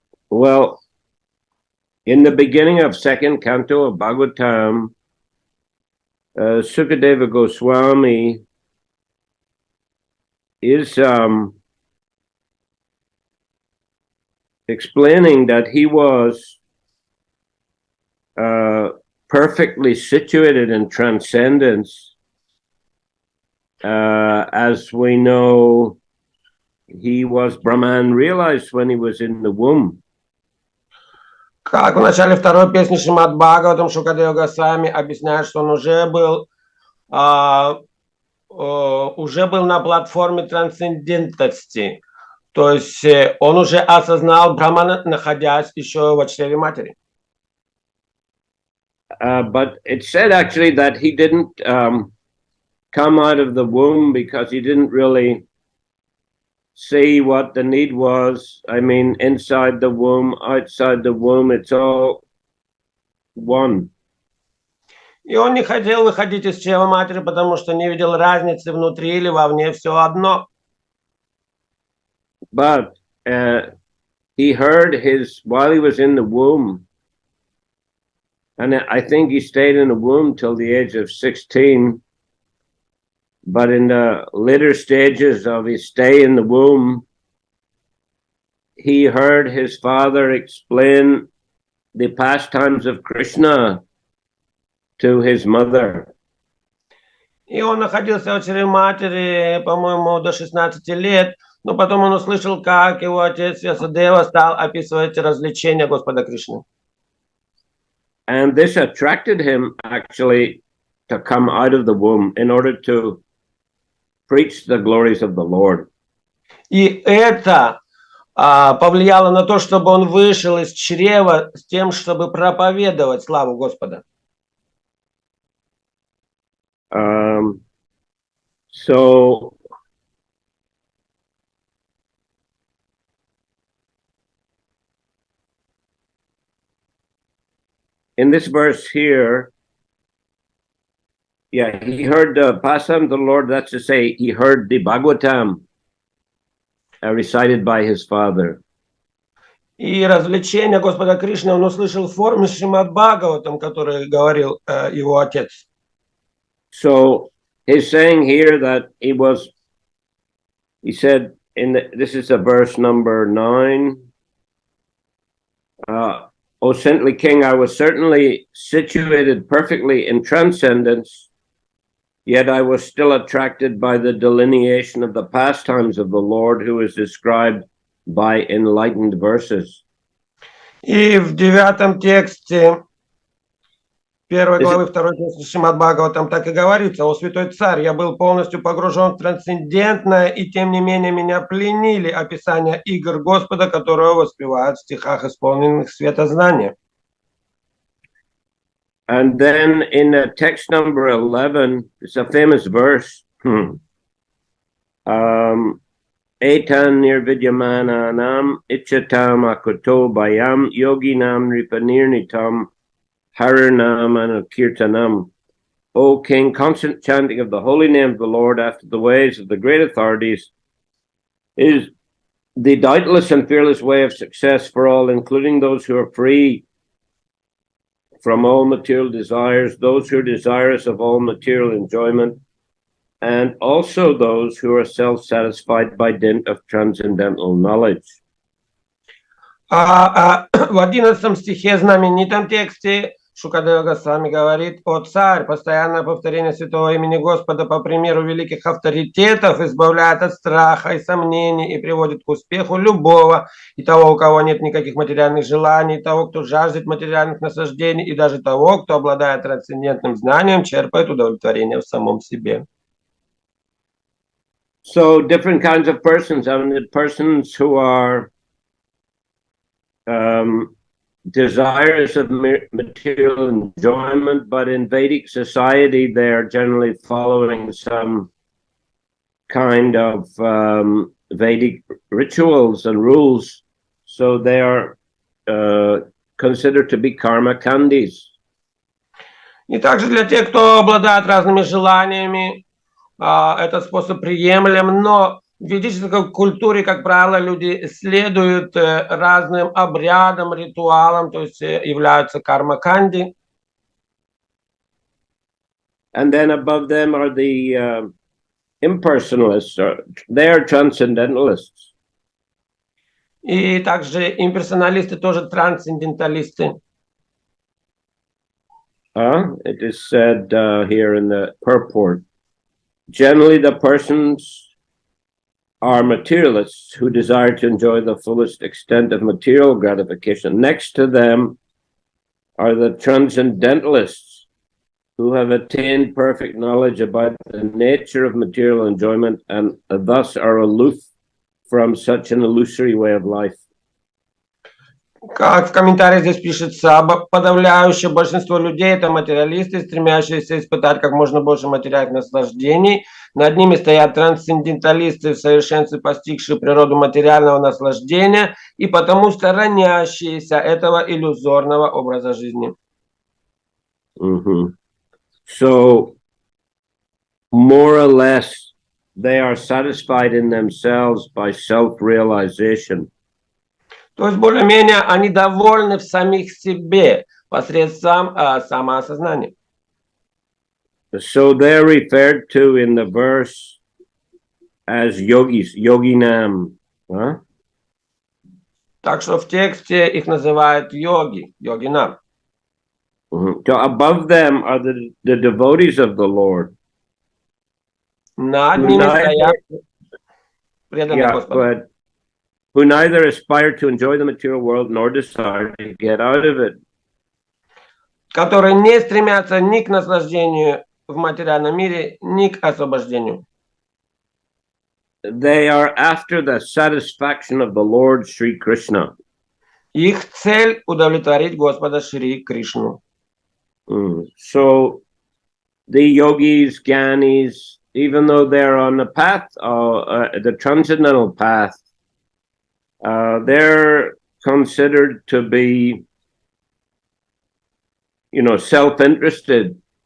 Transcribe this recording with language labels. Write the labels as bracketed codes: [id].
[en] Well, in the beginning of second canto of Bhagavatam, Sukadeva Goswami is explaining that he was perfectly situated in transcendence. As we know, he was Brahman realized when he was in the womb. [ru] Как в начале второй песни Шримад Бхагаватам Шукадева Госвами объясняет, что он уже был на платформе трансцендентности. То есть он уже осознал Брахмана, находясь еще в чреве матери. [en] But it said actually that he didn't come out of the womb because he didn't really see what the need was. I mean, inside the womb, outside the womb, it's all one. [ru] И он не хотел выходить из чрева матери, потому что не видел разницы внутри или вовне, все одно. [en] But he heard while he was in the womb, and I think he stayed in the womb till the age of 16. But in the later stages of his stay in the womb, he heard his father explain the pastimes of Krishna to his mother. [ru] И он находился в чреве матери, по-моему, до 16 лет, но потом он услышал, как его отец Вьясадева стал описывать развлечения Господа Кришны. [en] And this attracted him actually to come out of the womb in order to preach the glories of the Lord. [ru] И это повлияло на то, чтобы он вышел из чрева с тем, чтобы проповедовать славу Господа. [en] So in this verse here, yeah, he heard the Pasam of the Lord, that's to say, he heard the Bhagavatam recited by his father. [ru] И развлечения Господа Кришны он услышал в форме Шримад Бхагаватам, который говорил его отец. [en] So he's saying here that he said, this is a verse number 9. O saintly king, I was certainly situated perfectly in transcendence, yet I was still attracted by the delineation of the pastimes of the Lord, who is described by enlightened verses. [ru] И в 9 тексте 1 главы 2 текста Шримад Бхагаватам так и говорится: «О святой царь, я был полностью погружен в трансцендентное, и тем не менее меня пленили описания игр Господа, которые воспевают в стихах, исполненных светознания». [en] And then in text number 11, it's a famous verse. [sa] Etan nirvidyamananam ichatam akuto bayam yoginam ripanirnitam haranam anukirtanam. [en] O king, constant chanting of the holy name of the Lord after the ways of the great authorities is the doubtless and fearless way of success for all, including those who are free from all material desires, those who are desirous of all material enjoyment, and also those who are self-satisfied by dint of transcendental knowledge. [ru] В 11 стихе знаменитом тексте Шукадева Госвами говорит: «О царь, постоянное повторение святого имени Господа по примеру великих авторитетов избавляет от страха и сомнений и приводит к успеху любого, и того, у кого нет никаких материальных желаний, и того, кто жаждет материальных наслаждений, и даже того, кто, обладая трансцендентным знанием, черпает удовлетворение в самом себе». [en] So different kinds of persons, I mean, persons who are desirous of material enjoyment, but in Vedic society, they are generally following some kind of Vedic rituals and rules. So they are considered to be karma kandis. [ru] И также для тех, кто обладает разными желаниями, этот способ приемлем, но В ведической культуре, как правило, люди следуют разным обрядам, ритуалам, то есть являются карма-канди. [en] And then above them are the impersonalists, or they are transcendentalists. [ru] И также имперсоналисты тоже трансценденталисты. [en] It is said here in the purport, generally the persons are materialists who desire to enjoy the fullest extent of material gratification. Next to them are the transcendentalists who have attained perfect knowledge about the nature of material enjoyment and thus are aloof from such an illusory way of life. [ru] Как в комментариях здесь пишется, подавляющее большинство людей – это материалисты, стремящиеся испытать как можно больше материальных наслаждений. Над ними стоят трансценденталисты, в совершенстве постигшие природу материального наслаждения и потому сторонящиеся этого иллюзорного образа жизни. [en] So, more or less, they are satisfied in themselves by self-realization. [ru] То есть, более-менее, они довольны в самих себе посредством самоосознания. [en] So they're referred to in the verse as yogis, yoginam. [ru] Так что в тексте их называют йоги, йогинам. [en] So above them are the devotees of the Lord. [ru] Над ними стоят преданные Господу. [en] Who neither aspire to enjoy the material world nor desire to get out of it. [ru] Которые не стремятся ни к наслаждению в материальном мире, ни к освобождению. [en] They are after the satisfaction of the Lord Shri Krishna. [ru] Их цель удовлетворить Господа Шри Кришну. [en] So the yogis, gyanis, even though they're on the path, the transcendental path, they're considered to be, self-interested.